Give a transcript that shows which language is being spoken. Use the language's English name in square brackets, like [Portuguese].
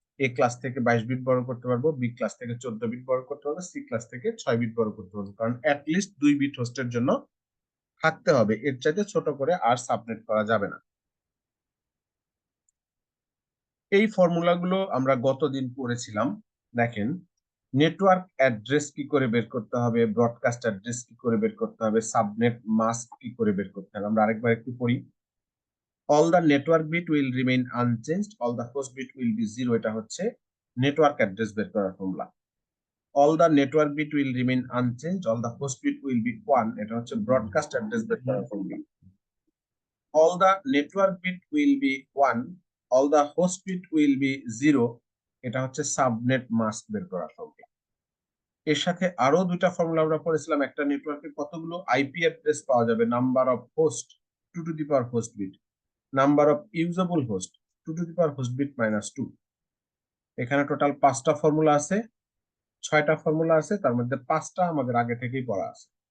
[Bangla] এ class থেকে 22 bit বড় করতে পারবো, বি ক্লাস থেকে 14 বিট বড় করতে পারবো, সি ক্লাস থেকে 6 বিট বড় করতে পারবো, কারণ অ্যাটলিস্ট 2 বিট হোস্টের জন্য থাকতে হবে, এর চাইতে ছোট করে আর সাবনেট করা যাবে না। এই ফর্মুলাগুলো আমরা গতদিন পড়েছিলাম। দেখেন নেটওয়ার্ক অ্যাড্রেস কি করে বের করতে হবে, ব্রডকাস্ট অ্যাড্রেস কি করে বের করতে হবে, সাবনেট মাস্ক কি করে বের করতে হবে, আমরা আরেকবার একটু পড়ি। [English] all the network bit will remain unchanged, all the host bit will be 0, [Bangla] এটা হচ্ছে নেটওয়ার্ক অ্যাড্রেস বের করার formula. [English] all the network bit will remain unchanged, all the host bit will be 1, [Bangla] এটা হচ্ছে ব্রডকাস্ট অ্যাড্রেস বের করার formula. [English] all the network bit will be 1, all the host bit will be 0, [Bangla] এটা হচ্ছে subnet mask বের করার formula. এর সাথে আরো 2টা ফর্মুলা আমরা পড়েছিলাম, একটা নেটওয়ার্কে কতগুলো আইপি অ্যাড্রেস পাওয়া যাবে, number of host 2 to the power host bit, number of usable host 2 to the power host bit -2। এখানে টোটাল 5টা ফর্মুলা আছে, 6টা ফর্মুলা আছে, তার মধ্যে 5টা আমাদের আগে থেকেই পড়া আছে।